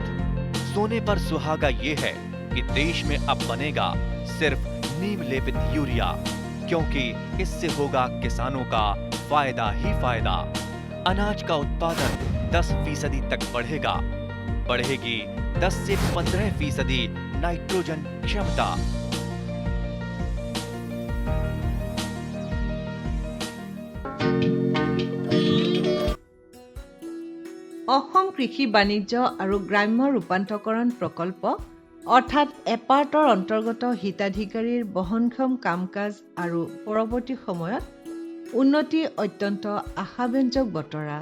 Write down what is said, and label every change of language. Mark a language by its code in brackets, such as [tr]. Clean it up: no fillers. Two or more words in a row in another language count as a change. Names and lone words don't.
[hi] सोने पर सुहागा ये है कि देश में अब बनेगा सिर्फ नीम लेपित यूरिया, क्योंकि इससे होगा किसानों का फायदा ही फायदा। अनाज का उत्पादन 10% तक बढ़ेगा, बढ़ेगी 10 से 15% नाइट्रोजन क्षमता। [as] অসম কৃষি বাণিজ্য আৰু গ্ৰাম্য ৰূপান্তৰকৰণ প্ৰকল্প অৰ্থাৎ এপাৰ্টৰ অন্তৰ্গত হিতাধিকাৰীৰ বহনক্ষম কাম কাজ আৰু পৰৱৰ্তী সময়ত উন্নতি অত্যন্ত আশাব্যঞ্জক বতৰা।